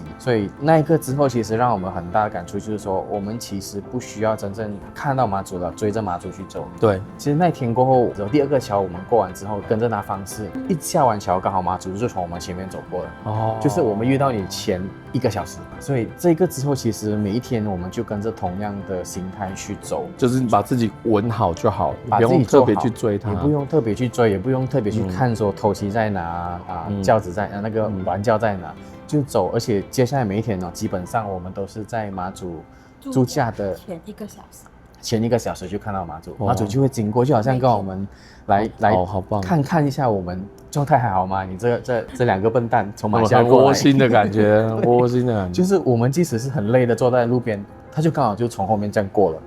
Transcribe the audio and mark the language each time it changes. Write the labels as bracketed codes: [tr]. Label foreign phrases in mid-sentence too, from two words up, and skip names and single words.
[zh] 所以那一個之後，其實讓我們很大的感觸就是說，我們其實不需要真正看到媽祖了，追着媽祖去走。對，其實那天過後，第2個橋我們過完之後，跟着他方式，一下完橋剛好媽祖就從我們前面走過了，就是我們遇到你前1個小時，所以這個之後其實每一天我們就跟着同樣的心態去走，就是把自己穩好就好，把自己特別去追他，也不用特別去追，也不用特別去看說頭旗在哪轎子在那個銮轎在哪，就走。而且接下來每一天基本上我們都是在媽祖駐駕的前1個小時就看到媽祖，媽祖就會經過，就好像跟我們來看一下我們狀態還好嗎？你這2個笨蛋從馬來西亞過來，窩心的感覺，窩心的感覺。就是我們即使是很累的坐在路邊，他就剛好就從後面這樣過了。